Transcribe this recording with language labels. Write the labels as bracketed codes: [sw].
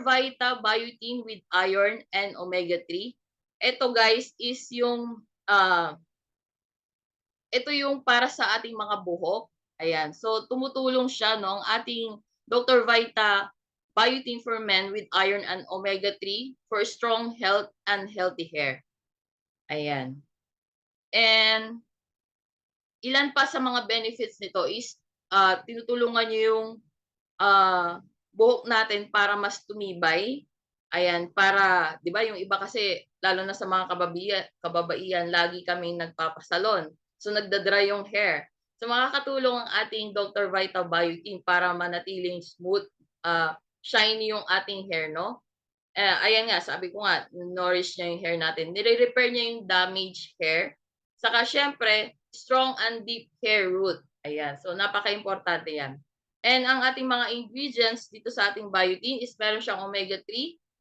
[en] Vita Biotin with iron and omega-3. [tl] Ito, guys, is yung ito yung para sa ating mga buhok. Ayan, so tumutulong siya, no, ang ating Dr. [en] Vita Biotin for men with iron and omega-3 for strong health and healthy hair. [tl] Ayan. And ilan pa sa mga benefits nito is tinutulungan niyo yung buhok natin para mas tumibay. Ayan, para, di ba, yung iba kasi, lalo na sa mga kababaihan, lagi kaming nagpapasalon. So, nagda-dry yung hair. So, makakatulong ang ating Dr. Vita Biotin para manatiling smooth, shiny yung ating hair, no? Ayan nga, sabi ko nga, nourish niya yung hair natin. Nire-repair niya yung damaged hair. Saka, syempre, [en] strong and deep hair root. [tl] Ayan, so napaka-importante yan. And ang ating mga ingredients dito sa ating biotin is meron siyang omega-3,